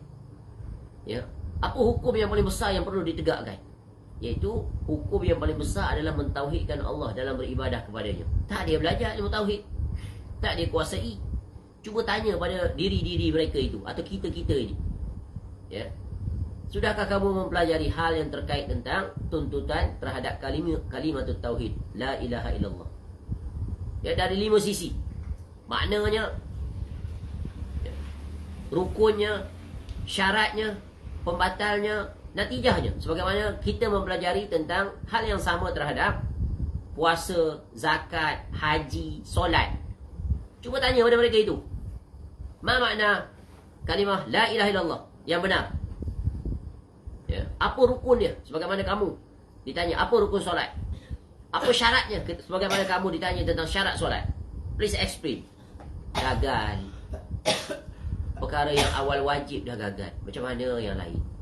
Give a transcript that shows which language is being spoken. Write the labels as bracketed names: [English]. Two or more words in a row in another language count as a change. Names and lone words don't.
[Malay] Ya, apa hukum yang paling besar yang perlu ditegakkan? Iaitu hukum yang paling besar adalah mentauhidkan Allah dalam beribadah kepadanya. Tak dia belajar ilmu tauhid, tak dia kuasai. Cuba tanya pada diri-diri mereka itu, atau kita-kita ini, ya, sudahkah kamu mempelajari hal yang terkait tentang tuntutan terhadap kalimat tauhid, [Arabic] لا إله إلا الله, [Malay] ya, dari 5 sisi. Maknanya, ya, rukunnya, syaratnya, pembatalnya, natijahnya. Sebagaimana kita mempelajari tentang hal yang sama terhadap puasa, zakat, haji, solat. Cuba tanya pada mereka itu, ma makna kalimah [Arabic] لا إله إلا الله [Malay] yang benar? Ya, apa rukun dia? Sebagaimana kamu ditanya apa rukun solat, apa syaratnya? Sebagaimana kamu ditanya tentang syarat solat, [English] please explain. [Malay] Gagal. Perkara yang awal wajib dah gagal, macam mana yang lain?